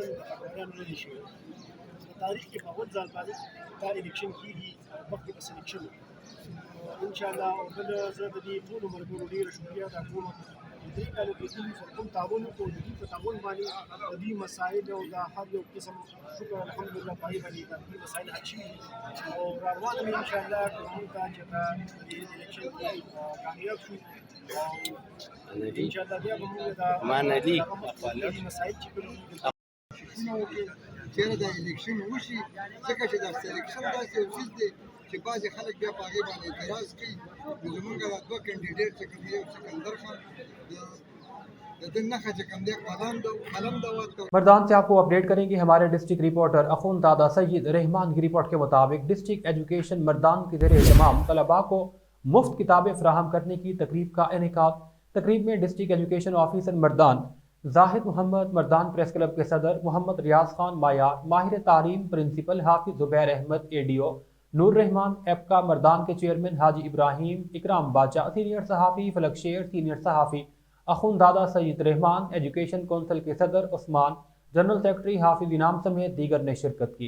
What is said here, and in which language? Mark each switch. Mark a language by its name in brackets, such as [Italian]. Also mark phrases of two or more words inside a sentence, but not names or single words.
[Pashto] رانغلی شي تاریخ کې په اول ځل باندې دا الیکشن کېږي مخکې بس الیکشن [Arabic] ان شاء الله [Pashto] او بل زه د دې ټولو ملګرو ډېره شکریه ادا کوم درې کالو کې دوی سره کوم تعاون وکړو د دوی په تعاون باندې د دوی مسایل او د هر یو قسم شکر الحمدلله په هغې باندې د دوی مسایل حل شوي او را روان یم [Arabic] انشاءالله [Pashto] که موږ ته چې په دې الیکشن کې کامیاب شو او [Arabic] انشاءالله [Pashto] بیا به موږ د مسایل چې کوم چېرې د الیکشن وشي ځکه چې د الیکشن داسې یو څیز دی چې بعضې خلک بیا په هغې باندې اعتراض کوي. نو زمونږ دا دوه کینډیډیټ چې کوم یو سکندر خان د [Urdu] مردان سے آپ کو اپڈیٹ کریں گے ہمارے [English] district reporter [Urdu] اخونزادہ سعید رحمان کی رپورٹ کے مطابق [English] district education [Urdu] مردان کے ذریعے تمام طلبہ کو مفت کتابیں فراہم کرنے کی تقریب کا انعقاد. تقریب میں [English] district education officer [Urdu] مردان زاہد محمد، مردان پریس کلب کے صدر محمد ریاض خان معیار، ماہر تعلیم پرنسپل حافظ زبیر احمد ADO، نور رحمان ایپکا مردان کے چیئرمین حاجی ابراہیم، اکرام باچا سینئر صحافی، فلک شیر سینئر صحافی، اخونزادہ سعید رحمان, [English] education council [Urdu] کے صدر عثمان, [English] general secretary [Urdu] حافظ انعام سمیت دیگر نے شرکت کی.